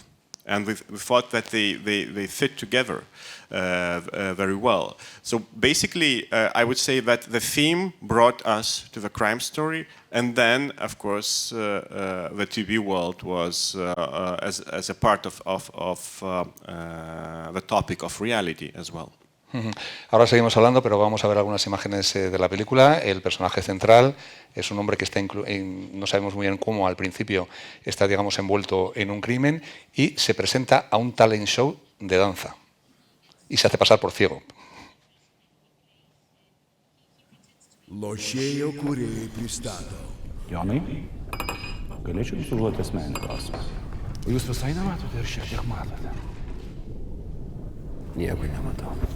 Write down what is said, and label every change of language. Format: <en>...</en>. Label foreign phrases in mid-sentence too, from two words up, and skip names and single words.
<en>And we thought that they fit together very well. So basically, I would say that the theme brought us to the crime story, and then, of course, the TV world was as a part of the topic of reality as well.</en> <es>Ahora seguimos hablando, pero vamos a ver algunas imágenes de la película. El personaje central es un hombre que está, no sabemos muy bien cómo al principio, está, digamos, envuelto en un crimen y se presenta a un talent show de danza y se hace pasar por ciego.</es> <lt>Lošėjo kūrėjai pristato. Jonai, galėčiau jums užduoti asmeninį klausimą. O jūs visai nematote ir šiek tiek matote? Nieko nematau.</lt>